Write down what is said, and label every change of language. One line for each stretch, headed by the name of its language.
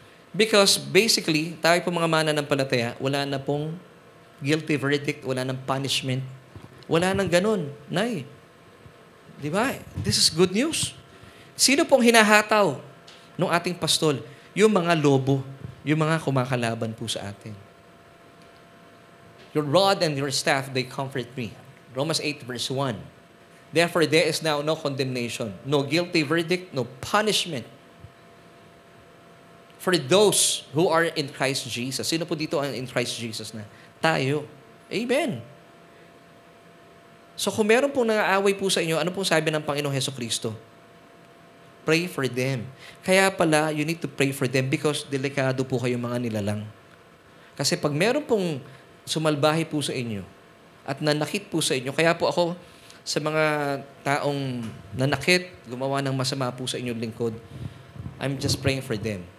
Filipino: Because basically, tayo po mga mananampalataya, wala na pong guilty verdict, wala nang punishment. Wala nang ganun, Nay. Di ba?
English: This is good news.
Filipino: Sino pong hinahataw ng ating pastol? Yung mga lobo, yung mga kumakalaban po sa atin.
English: Your rod and your staff, they comfort me. Romans 8 verse 1. Therefore, there is now no condemnation, no guilty verdict, no punishment for those who are in Christ Jesus.
Filipino: Sino po dito ang in Christ Jesus na? Tayo. Amen. So kung meron pong nangaaway po sa inyo, ano pong sabi ng Panginoong Hesukristo?
English: Pray for them.
Filipino: Kaya pala,
English: you need to pray for them because
Filipino: delikado po kayong mga nilalang. Kasi pag meron pong sumalbahe po sa inyo at nanakit po sa inyo, kaya po ako sa mga taong nanakit, gumawa ng masama po sa inyong lingkod,
English: I'm just praying for them.